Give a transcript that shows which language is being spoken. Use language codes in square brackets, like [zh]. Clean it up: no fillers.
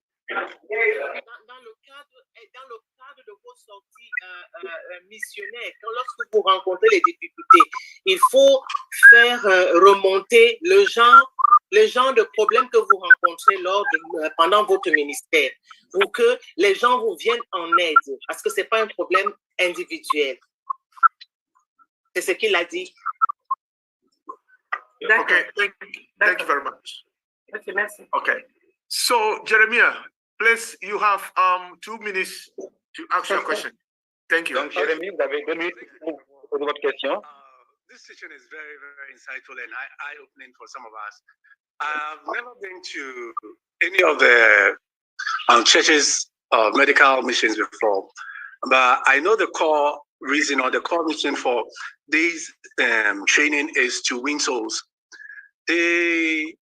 [fr] Dans le cadre de vos sorties missionnaires, lorsque vous rencontrez les difficultés, il faut faire remonter le genre de problèmes que vous rencontrez pendant votre ministère, pour que les gens vous viennent en aide, parce que ce n'est pas un problème individuel. C'est ce qu'il a dit. [en] Okay, thank you very much. [fr] Okay, merci. [en] Okay, so Jeremiah, please, you have 2 minutes to ask your question. Thank you. [fr] Donc, Jérémie, vous avez 2 minutes pour poser votre question. [en] This teaching is very, very insightful and eye-opening for some of us. I've never been to any of the churches of medical missions before, but I know the core reason or the core mission for this training is to win souls. The